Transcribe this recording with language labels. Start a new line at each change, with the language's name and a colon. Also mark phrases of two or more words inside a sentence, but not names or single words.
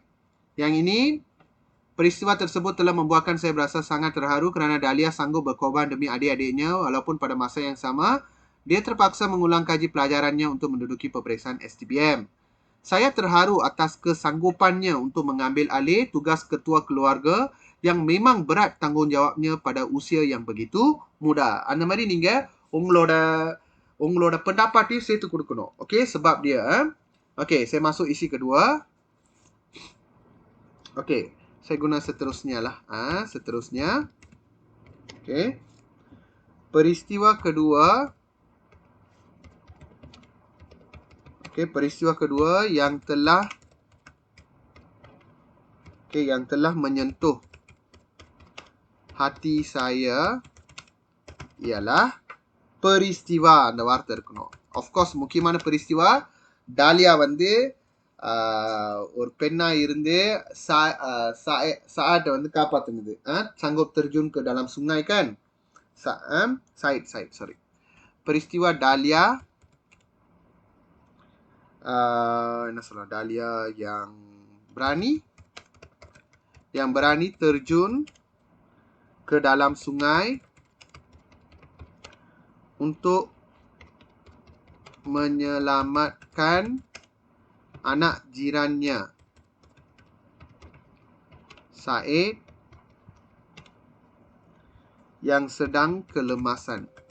Malay: Yang ini, peristiwa tersebut telah membuatkan saya berasa sangat terharu kerana Dahlia sanggup berkorban demi adik-adiknya walaupun pada masa yang sama dia terpaksa mengulang kaji pelajarannya untuk menduduki peperiksaan STPM. Saya terharu atas kesanggupannya untuk mengambil alih tugas ketua keluarga yang memang berat tanggungjawabnya pada usia yang begitu muda.
Tamil: அந்த மாதிரி நீங்க உங்களோட pendapatnya சேர்த்து கொடுக்கணும்.
Malay: Okey, sebab dia. Okey, saya masuk isi kedua. Okey, saya guna seterusnya lah. Seterusnya. Okey. Peristiwa kedua. Peristiwa kedua yang telah menyentuh hati saya ialah peristiwa.
Tamil: அந்த வார்த்தை இருக்கணும்.
English: Of course,
Tamil: முக்கியமான peristiwa Dahlia வந்து ஒரு பெண்ணா இருந்து Saad வந்து காப்பாத்துனது.
Malay: Sanggup terjun ke dalam sungai kan?
English: Said, sorry.
Malay: Peristiwa Dahlia Dahlia yang berani terjun ke dalam sungai untuk menyelamatkan anak jirannya Said yang sedang kelemasan.